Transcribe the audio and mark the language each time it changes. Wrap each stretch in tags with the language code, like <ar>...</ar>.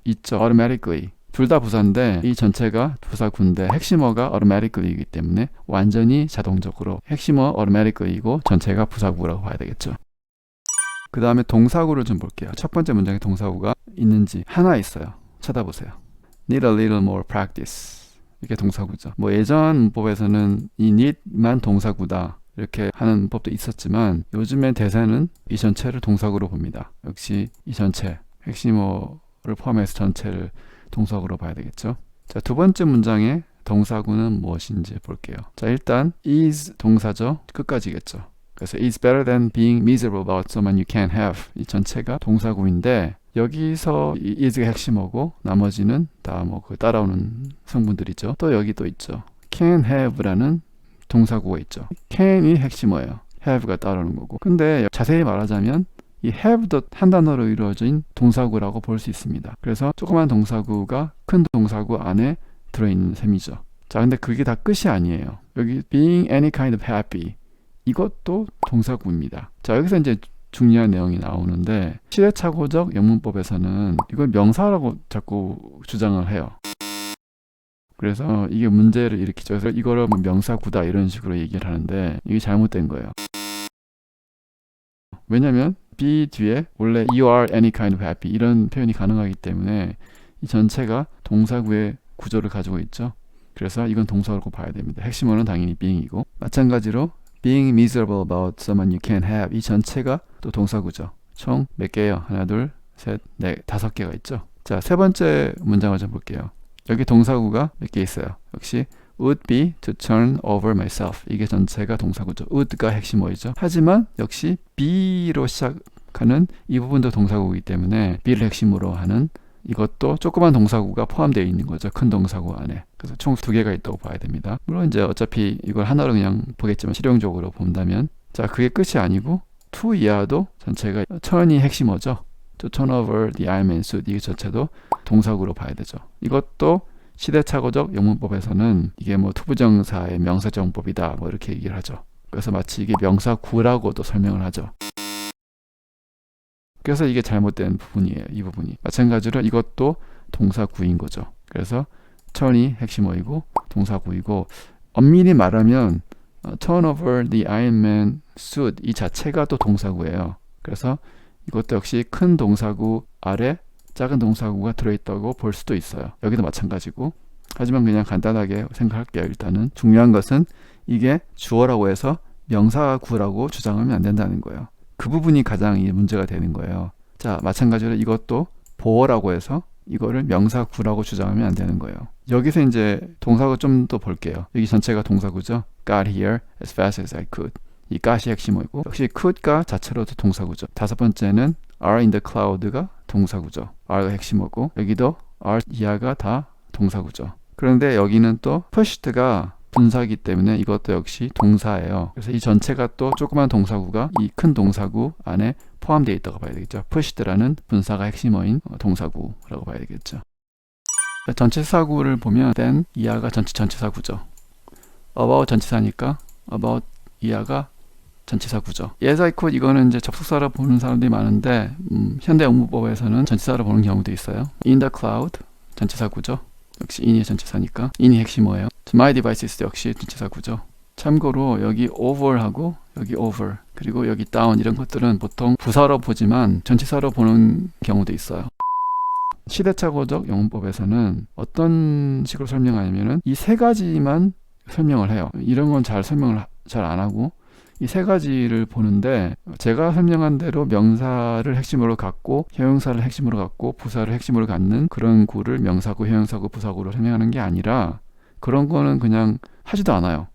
<ko>있죠. automatically. 둘 다 부사인데 이 전체가 부사구인데 핵심어가 automatically이기 때문에 완전히 자동적으로 핵심어 automatically이고 전체가 부사구라고 봐야 되겠죠. 그 다음에 동사구를 좀 볼게요. 첫 번째 문장에 동사구가 있는지 하나 있어요. 찾아보세요.</ko> <en>Need a little more practice.</en> <ko>이게 동사구죠. 뭐 예전 문법에서는 이 need만 동사구다 이렇게 하는 문법도 있었지만 요즘엔 대세는 이 전체를 동사구로 봅니다. 역시 이 전체, 핵심어를 포함해서 전체를 동사구로 봐야 되겠죠. 자, 두 번째 문장의 동사구는 무엇인지 볼게요. 자, 일단 is 동사죠. 끝까지겠죠.</ko> <en>그래서 is better than being miserable about someone you can't have.</en> <ko>이 전체가 동사구인데 여기서 이 is가 핵심어고 나머지는 다 뭐 그 따라오는 성분들이죠. 또 여기 또 있죠.</ko> <en>can have</en> <ko>라는 동사구가 있죠. can이 핵심어예요. have가 따라오는 거고. 근데 자세히 말하자면 이 have도 한 단어로 이루어진 동사구라고 볼 수 있습니다. 그래서 조그만 동사구가 큰 동사구 안에 들어있는 셈이죠. 자, 근데 그게 다 끝이 아니에요.</ko> <en>여기 being any kind of happy</en> <ko>이것도 동사구입니다. 자, 여기서 이제 중요한 내용이 나오는데 시대착오적 영문법에서는 이걸 명사라고 자꾸 주장을 해요. 그래서 이게 문제를 일으키죠. 그래서 이거를 뭐 명사구다 이런 식으로 얘기를 하는데 이게 잘못된 거예요. 왜냐면 be 뒤에 원래</ko> <en>you are any kind of happy</en> <ko>이런 표현이 가능하기 때문에 이 전체가 동사구의 구조를 가지고 있죠. 그래서 이건 동사로 봐야 됩니다. 핵심어는 당연히 being이고 마찬가지로</ko> <en>being miserable about someone you can't have</en> <ko>이 전체가 또 동사구죠. 총 몇 개예요? 하나, 둘, 셋, 넷, 5개가 있죠. 자, 세 번째 문장을 좀 볼게요. 여기 동사구가 몇 개 있어요.</ko> <en>역시 would be to turn over myself</en> <ko>이게 전체가 동사구죠. would가 핵심어이죠. 하지만 역시 be로 시작하는 이 부분도 동사구이기 때문에 be를 핵심으로 하는 이것도 조그만 동사구가 포함되어 있는 거죠. 큰 동사구 안에. 그래서 총 2개가 있다고 봐야 됩니다. 물론 이제 어차피 이걸 하나로 그냥 보겠지만 실용적으로 본다면 자, 그게 끝이 아니고 to 이하도 전체가 turn이 핵심어죠.</ko> <en>to turn over the Iron Man suit</en> <ko>이게 전체도 동사구로 봐야 되죠. 이것도 시대착오적 영문법에서는 이게 뭐 투부정사의 명사정법이다 뭐 이렇게 얘기를 하죠. 그래서 마치 이게 명사구라고도 설명을 하죠. 그래서 이게 잘못된 부분이에요. 이 부분이. 마찬가지로 이것도 동사구인 거죠. 그래서 turn이 핵심어이고 동사구이고 엄밀히 말하면</ko> <en>turn over the Iron Man suit</en> <ko>이 자체가 또 동사구예요. 그래서 이것도 역시 큰 동사구 아래 작은 동사구가 들어있다고 볼 수도 있어요. 여기도 마찬가지고. 하지만 그냥 간단하게 생각할게요. 일단은 중요한 것은 이게 주어라고 해서 명사구라고 주장하면 안 된다는 거예요. 그 부분이 가장 문제가 되는 거예요. 자, 마찬가지로 이것도 보어라고 해서 이거를 명사구라고 주장하면 안 되는 거예요. 여기서 이제 동사구 좀 더 볼게요. 여기 전체가 동사구죠.</ko> <en>Got here as fast as I could.</en> <ko>이 got이 핵심어이고 역시 could가 자체로도 동사구죠. 5번째는</ko> <en>are in the cloud</en> <ko>가 동사구죠. are가 핵심어고 여기도 are 이하가 다 동사구죠. 그런데 여기는 또 pushed가 분사이기 때문에 이것도 역시 동사예요. 그래서 이 전체가 또 조그만 동사구가 이 큰 동사구 안에 포함되어 있다고 봐야 되겠죠. pushed라는 분사가 핵심어인 동사구라고 봐야 되겠죠. 전치사구를 보면 then 이하가 전치사구죠. about 전치사니까 about 이하가 전치사구죠.</ko> <en>Yes, I could</en> <ko>이거는 이제 접속사로 보는 사람들이 많은데 현대 영문법에서는 전치사로 보는 경우도 있어요.</ko> <en>In the cloud</en> <ko>전치사구죠. 역시 in이 전치사니까 in이 핵심어예요.</ko> <en>To my devices</en> <ko>역시 전치사구죠. 참고로 여기 over하고 여기 over 그리고 여기 down 이런 것들은 보통 부사로 보지만 전치사로 보는 경우도 있어요. 시대착오적 영문법에서는 어떤 식으로 설명하냐면은 이 세 가지만 설명을 해요. 이런 건 잘 설명을 잘 안 하고 이 세 가지를 보는데 제가 설명한 대로 명사를 핵심으로 갖고 형용사를 핵심으로 갖고 부사를 핵심으로 갖는 그런 구를 명사구, 형용사구, 부사구로 설명하는 게 아니라 그런 거는 그냥 하지도 않아요.</ko>